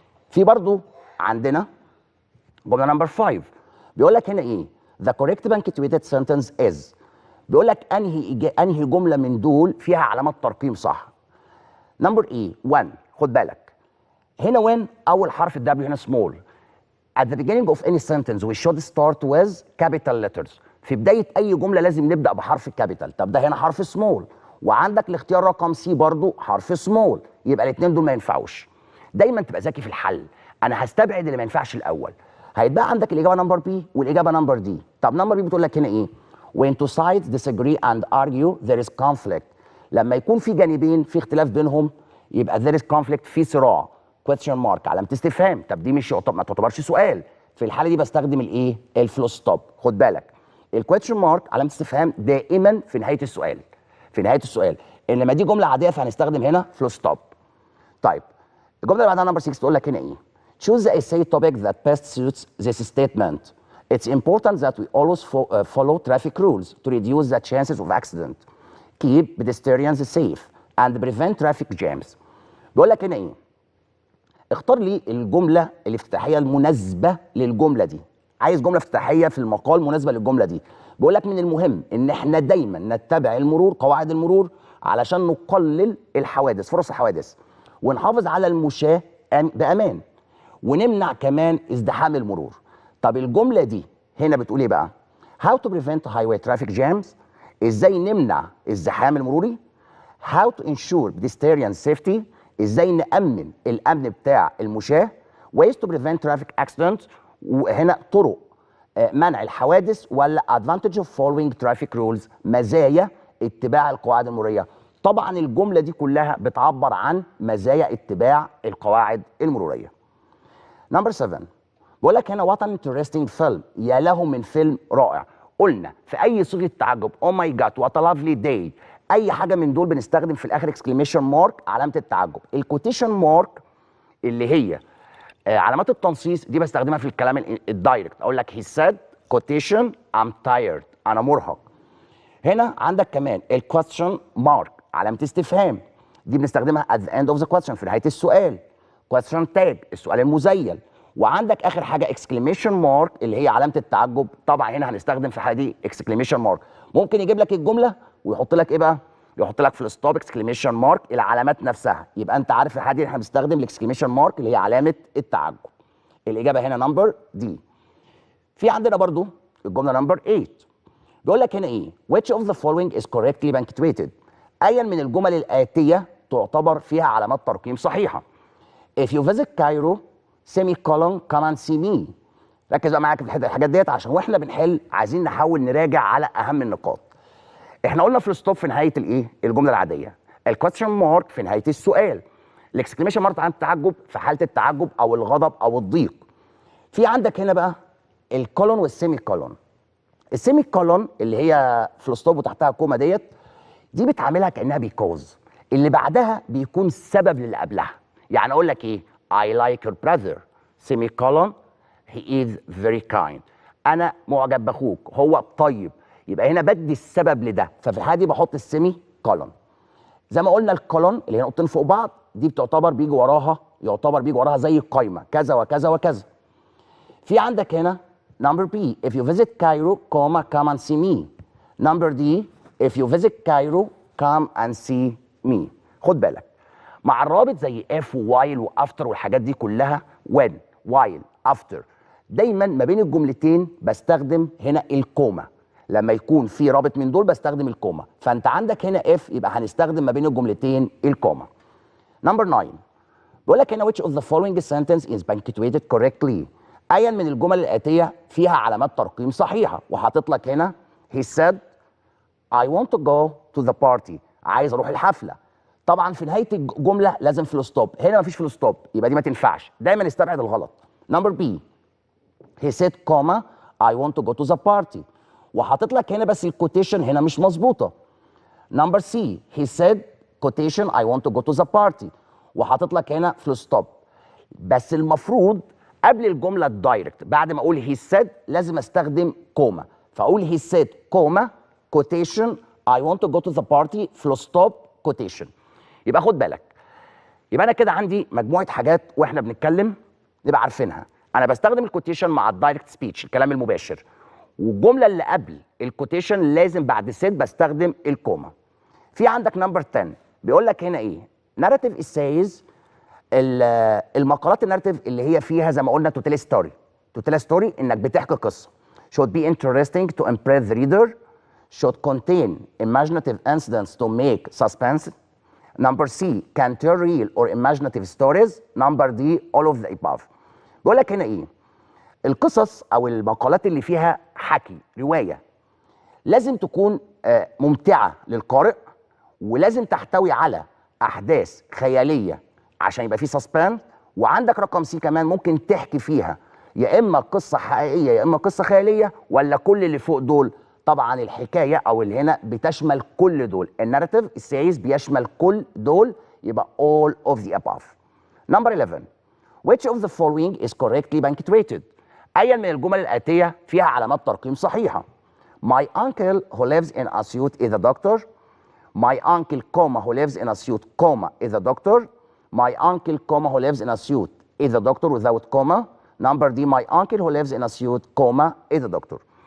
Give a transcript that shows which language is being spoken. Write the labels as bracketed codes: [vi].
[ar] في برضو عندنا جمله نمبر 5، بيقول لك هنا ايه؟ [en] The correct punctuated sentence is. [ar] بيقول لك انهي جمله من دول فيها علامات ترقيم صح؟ نمبر ايه؟ 1. خد بالك هنا when اول حرف الدبليو هنا small. [en] At the beginning of any sentence we should start with capital letters. [ar] في بدايه اي جمله لازم نبدا بحرف الكابيتال. طب ده هنا حرف سمول، وعندك الاختيار رقم سي برضو حرف سمول، يبقى الاثنين دول ما ينفعوش. دايما تبقى ذكي في الحل. انا هستبعد اللي ما ينفعش الاول. هيتبقى عندك الاجابه نمبر بي والاجابه نمبر دي. طب نمبر بي بتقول لك هنا ايه؟ [en] when two sides disagree and argue there is conflict. [ar] لما يكون في جانبين في اختلاف بينهم يبقى [en] there is conflict، [ar] في صراع. question mark علامه استفهام. طب دي مش ما تعتبرش سؤال. في الحاله دي بستخدم الايه؟ الفول ستوب. خد بالك الكويستشن مارك علامه استفهام دائما في نهايه السؤال. في نهايه السؤال. انما دي جمله عاديه فهنستخدم هنا فول ستوب. طيب الجمله اللي بعدها نمبر 6 تقول لك هنا ايه؟ [en] choose the essay topic that best suits this statement. It's important that we always follow traffic rules to reduce the chances of accident, keep pedestrians safe and prevent traffic jams. [ar] بيقول لك هنا ايه؟ اختار لي الجمله الافتتاحيه المناسبه للجمله دي. عايز جمله افتتاحيه في المقال مناسبه للجمله دي. بيقول لك من المهم ان احنا دايما نتبع المرور، قواعد المرور، علشان نقلل الحوادث، فرص الحوادث، ونحافظ على المشاة بامان، ونمنع كمان ازدحام المرور. طب الجمله دي هنا بتقول ايه بقى؟ [en] How to prevent highway traffic jams. [ar] ازاي نمنع الزحام المروري. [en] How to ensure pedestrian safety. [ar] ازاي نأمن الامن بتاع المشاة. [en] Ways to prevent traffic accidents. [ar] وهنا طرق منع الحوادث، ولا [en] advantage of following traffic rules، [ar] مزايا اتباع القواعد المرورية. طبعا الجملة دي كلها بتعبر عن مزايا اتباع القواعد المرورية. نمبر 7 بقول لك هنا [en] what an interesting film. [ar] يا له من فيلم رائع. قلنا في اي صيغه تعجب او ماي جاد وات ا لافلي داي، اي حاجه من دول بنستخدم في الاخر اكسكليميشن مارك علامه التعجب. الكوتيشن مارك اللي هي علامات التنصيص دي بستخدمها في الكلام الدايركت. اقول لك [en] he said quotation I'm tired، [ar] انا مرهق. هنا عندك كمان الكويستشن مارك علامه استفهام، دي بنستخدمها [en] at the end of the question، [ar] في نهايه السؤال. question tag السؤال المزيل. وعندك اخر حاجه اكسكليميشن مارك اللي هي علامه التعجب. طبعا هنا هنستخدم في الحاله دي اكسكليميشن مارك. ممكن يجيب لك الجمله ويحط لك ايه بقى؟ يحط لك في الستوب اكسكليميشن مارك العلامات نفسها. يبقى انت عارف في الحاله دي احنا بنستخدم الاكسكليميشن مارك اللي هي علامه التعجب. الاجابه هنا نمبر دي. في عندنا برضو الجمله نمبر 8 بيقول لك هنا ايه؟ [en] which of the following is correctly punctuated؟ [ar] ايا من الجمل الاتيه تعتبر فيها علامات ترقيم صحيحه. [en] if you visit Cairo semicolon come and see me. [ar] ركز بقى معاك في الحاجات ديت عشان واحنا بنحل عايزين نحاول نراجع على اهم النقاط. احنا قلنا في الستوب في نهايه الايه؟ الجمله العاديه. الكويستشن مارك في نهايه السؤال. الاكسكليميشن مارك عن التعجب في حاله التعجب او الغضب او الضيق. في عندك هنا بقى الكولون والسيمي كولون. السيمي كولون اللي هي في الستوب وتحتها كوما ديت دي بتعاملها كانها بيكوز، اللي بعدها بيكون سبب للي قبلها. يعني اقول لك ايه؟ [en] I like your brother semicolon he is very kind. [ar] انا معجب باخوك هو طيب. يبقى هنا بدي السبب لده، ففي الحاله دي بحط السيمي كولون. زي ما قلنا الكولون اللي هي نقطتين فوق بعض دي بتعتبر بيجي وراها زي القايمه كذا وكذا وكذا. في عندك هنا نمبر بي [en] if you visit Cairo come and see me. [ar] نمبر دي [en] if you visit Cairo come and see me. [ar] خد بالك مع الرابط زي if ووايل وافتر والحاجات دي كلها [en] when while after [ar] دايما ما بين الجملتين بستخدم هنا الكوما. لما يكون في رابط من دول بستخدم الكوما. فانت عندك هنا if يبقى هنستخدم ما بين الجملتين الكوما. نمبر 9 بيقول لك هنا [en] which of the following sentence is punctuated correctly؟ [ar] ايا من الجمل الاتيه فيها علامات ترقيم صحيحه. وحاطط لك هنا [en] he said I want to go to the party. [ar] عايز اروح الحفله. طبعا في نهايه الجمله لازم في الستوب. هنا مفيش في الستوب يبقى دي ما تنفعش. دايما استبعد الغلط. نمبر بي [en] he said comma I want to go to the party. [ar] وحاطط لك هنا بس الكوتيشن هنا مش مظبوطه. نمبر سي [en] he said quotation I want to go to the party. [ar] وحاطط لك هنا في الستوب. بس المفروض قبل الجمله الدايركت بعد ما اقول [en] he said [ar] لازم استخدم كوما. [en] فاقول he said comma quotation I want to go to the party full stop quotation. [ar] يبقى خد بالك. يبقى انا كده عندي مجموعه حاجات واحنا بنتكلم نبقى عارفينها. انا بستخدم الكوتيشن مع الدايركت سبيتش الكلام المباشر. والجمله اللي قبل الكوتيشن لازم بعد said بستخدم الكوما. في عندك نمبر 10 بيقول لك هنا ايه؟ [en] narrative essays [ar] المقالات الناريتيف اللي هي فيها زي ما قلنا تو تيل ستوري. تو تيل ستوري انك بتحكي قصه. [en] should be interesting to impress the reader. should contain imaginative incidents to make suspense. Number C can tell real or imaginative stories. Number D all of the above. [ar] بيقول لك هنا ايه؟ القصص او المقالات اللي فيها حكي روايه لازم تكون ممتعه للقارئ ولازم تحتوي على احداث خياليه عشان يبقى في سسبنس. وعندك رقم سي كمان ممكن تحكي فيها يا اما قصه حقيقيه يا اما قصه خياليه ولا كل اللي فوق دول. طبعا الحكايه او اللي هنا بتشمل كل دول. الناريتيف السيريز بيشمل كل دول يبقى [en] all of the above. [ar] نمبر 11 [en] which of the following is correctly punctuated؟ [ar] ايا من الجمل الاتيه فيها علامات ترقيم صحيحه. [en] My uncle who lives in Asyut is a doctor. My uncle comma who lives in Asyut comma is a doctor. My uncle comma who lives in Asyut is a doctor without comma. Number D my uncle who lives in Asyut comma is a doctor.